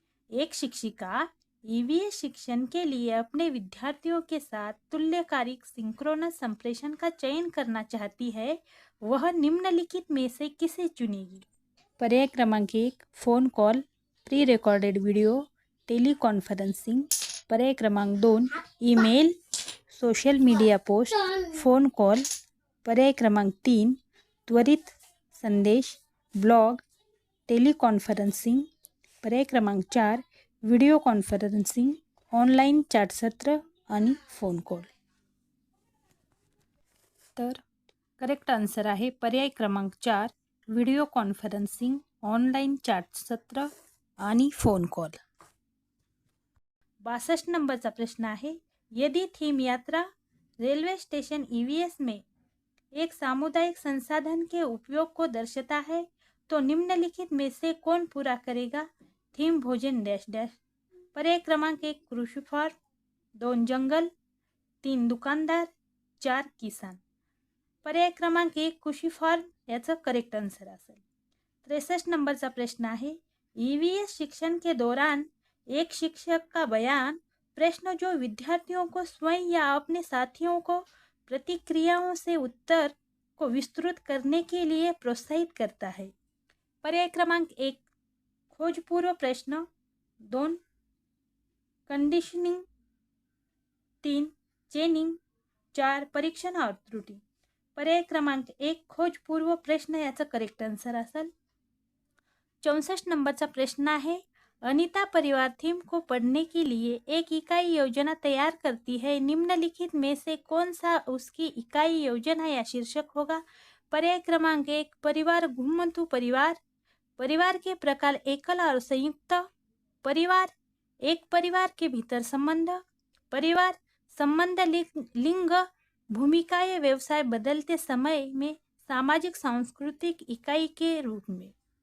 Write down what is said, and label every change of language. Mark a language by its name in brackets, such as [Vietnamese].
[Hindi] एक शिक्षिका EVS शिक्षण के लिए अपने विद्यार्थियों के साथ तुल्यकालिक सिंक्रोनस संप्रेषण का चयन करना चाहती है. वह निम्नलिखित में से किसे चुनेगी? [Marathi] पर्याय क्रमांक 1 phone call, pre recorded video, teleconferencing. पर्याय क्रमांक 2 email, social media post, phone call. पर्याय क्रमांक 3 त्वरित संदेश, ब्लॉग, टेलिकॉन्फरन्सिंग. पर्याय क्रमांक 4 व्हिडिओ कॉन्फरन्सिंग, ऑनलाईन चॅट सत्र आणि फोन कॉल. तर करेक्ट आन्सर आहे पर्याय क्रमांक 4 व्हिडिओ कॉन्फरन्सिंग, ऑनलाईन चॅट सत्र आणि फोन कॉल. 62 नंबरचा प्रश्न आहे. [Hindi] यदि थीम यात्रा रेलवे स्टेशन EVS में एक सामुदायिक संसाधन के उपयोग को दर्शाता है तो निम्नलिखित में से कौन पूरा करेगा? [Marathi] थीम भोजन डैश डैश. पर्याय क्रमांक 1 कृषी फार्म, 2 जंगल, 3 दुकानदार, 4 किसान. पर्याय क्रमांक 1 कृषी फार्म याचं करेक्ट आन्सर असेल. 63 नंबरचा प्रश्न आहे. [Hindi] EVS शिक्षण के दौरान एक शिक्षक का बयान प्रश्न जो विद्यार्थियों को स्वयं या अपने साथियों को प्रतिक्रियाओं से उत्तर को विस्तृत करने के लिए प्रोत्साहित करता है. [Marathi] पर्याय क्रमांक 1 खोजपूर्व प्रश्न, 2 कंडिशनिंग, 3 चेनिंग, 4 परीक्षण और त्रुटि. पर्याय क्रमांक 1 खोजपूर्व प्रश्न याचा करेक्ट आन्सर असेल. 64 नंबरचा प्रश्न आहे. [Hindi] अनीता परिवार थीम को पढ़ने के लिए एक इकाई योजना तैयार करती है. निम्नलिखित में से कौन सा उसकी इकाई योजना या शीर्षक होगा? [Marathi] पर्याय क्रमांक [Hindi] 1 परिवार घुमंतु परिवार, परिवार के प्रकार एकल और संयुक्त, परिवार, एक परिवार के भीतर संबंध, परिवार, संबंध, लिंग, भूमिकाएं, व्यवसाय बदलते समय में सामाजिक सांस्कृतिक इकाई के रूप में.